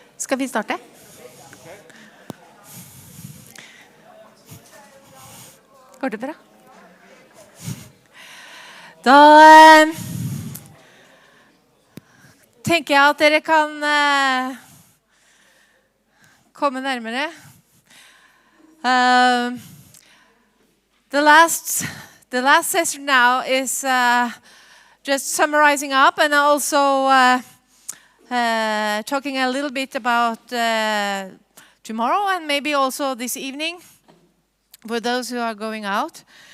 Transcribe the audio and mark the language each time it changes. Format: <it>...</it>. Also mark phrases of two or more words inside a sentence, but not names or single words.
<no>Skal vi starte? Går det bra? Da tenker jeg at dere kan komme nærmere.</no> <en>The last session now is just summarizing up and also talking a little bit about tomorrow and maybe also this evening for those who are going out.</en>